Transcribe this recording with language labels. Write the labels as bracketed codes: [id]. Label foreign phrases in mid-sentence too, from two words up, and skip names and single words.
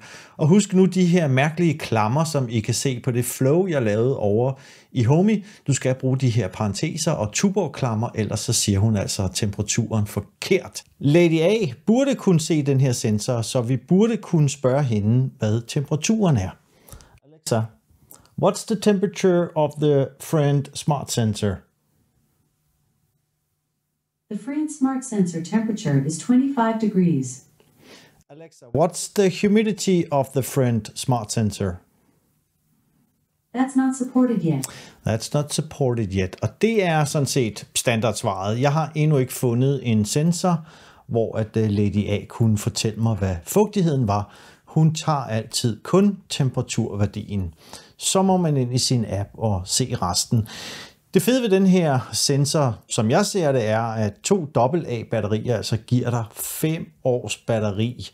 [da] Og husk nu de her mærkelige klammer, som I kan se på det flow, jeg lavede over i Homey. Du skal bruge de her parenteser og tuborgklammer, ellers så siger hun altså temperaturen forkert. Lady A burde kunne se den her sensor, så vi burde kunne spørge hende, hvad temperaturen er. [en] Alexa, what's the temperature of the Friend Smart Sensor? The Friend Smart Sensor temperature is 25 degrees. Alexa, what's the humidity of the Friend Smart Sensor? That's not supported yet. That's not supported yet. [da] Og det er sådan set standardsvaret. Jeg har endnu ikke fundet en sensor, hvor at Lady A kunne fortælle mig, hvad fugtigheden var. Hun tager altid kun temperaturværdien. Så må man ind i sin app og se resten. Det fede ved den her sensor, som jeg ser det, er, at 2 AA-batterier altså giver dig 5 års batteri.